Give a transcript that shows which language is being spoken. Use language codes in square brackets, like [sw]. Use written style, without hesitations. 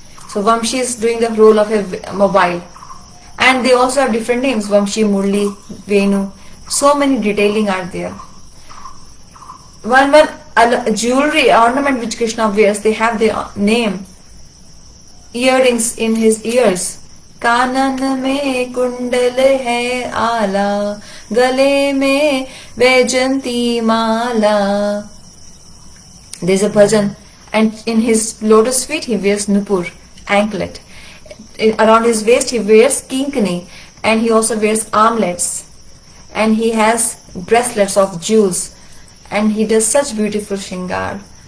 [en] So Vamshi is doing the role of a mobile. And they also have different names, Vamshi, Murli, Venu. So many detailing are there. One jewelry ornament which Krishna wears, they have their name. Earrings in his ears. [hi] कानन में कुंडल है आला, गले में वैजंती माला. [en] There's a bhajan, and in his lotus feet he wears nupur, anklet. Around his waist he wears kinkani, and he also wears armlets, and he has bracelets of jewels, and he does such beautiful shingar.